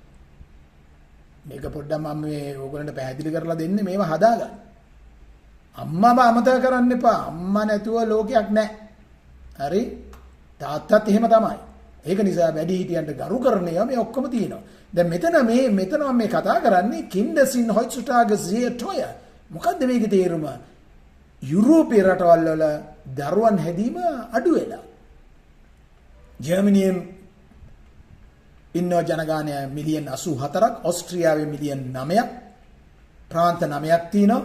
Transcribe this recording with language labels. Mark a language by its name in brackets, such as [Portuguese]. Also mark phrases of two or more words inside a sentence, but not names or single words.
[Sinhala] මේක පොඩ්ඩක් මම මේ ඕගොල්ලන්ට පැහැදිලි කරලා දෙන්නේ මේව හදාගන්න. අම්මාව අමතක කරන්න එපා. අම්මා නැතුව ලෝකයක් නැහැ. හරි? තාත්තත් එහෙම තමයි. ඒක නිසා වැඩි හිටියන්ට ගරු කරන ඒවා මේ ඔක්කොම තියෙනවා. දැන් මෙතන මම මේ කතා කරන්නේ [German] Kinder sind heutzutage sehr teuer. [Sinhala] මොකද්ද මේකේ තේරුම? යුරෝපීය රටවල් වල දරුවන් හැදීම අඩු වෙලා. ජර්මනියෙන් ඉන්න ජනගහනය මිලියන් 84ක්, ඕස්ට්‍රියාවේ මිලියන් 9ක්, ප්‍රාන්ත 9ක් තියෙනවා.